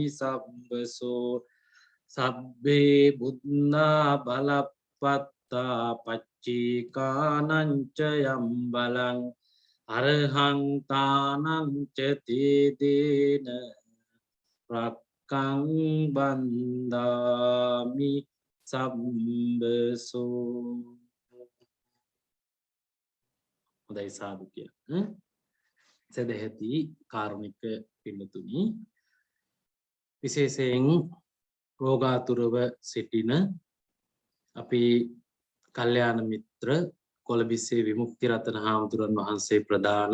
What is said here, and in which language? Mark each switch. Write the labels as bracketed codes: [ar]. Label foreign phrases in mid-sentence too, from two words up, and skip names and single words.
[pi] සබ්බසෝ සබ්බේ බුද්ධා බලප්පත්තා පච්චේකානංච යම් බලං අරහං තානං ච තේ දේන රක්ඛං බන්දාමි සබ්බසෝ [si] හොඳයි සාදු කියලා. සදැහැති කාරුණික පින්නතුනි විශේෂයෙන් රෝගාතුරව සිටින අපේ කල්යාණ මිත්‍ර කොළඹිස්සේ විමුක්ති රතන හාමුදුරන් වහන්සේ ප්‍රදාන